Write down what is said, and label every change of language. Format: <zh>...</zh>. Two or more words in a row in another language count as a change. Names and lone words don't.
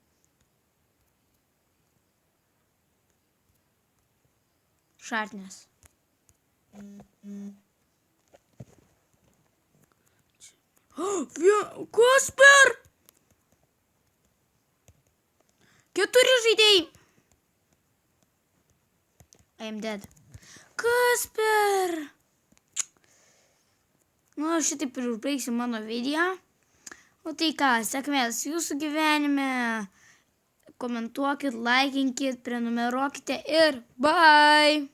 <lt>Šartnės. Kasper! 4 žaidėjai.</lt> <en>I am dead.</en> <lt>Kasper! Šitaip ir užbaigsiu mano video. O tai ką, sėkmės jūsų gyvenime. Komentuokit, laikinkit, prenumeruokite ir bye!</lt>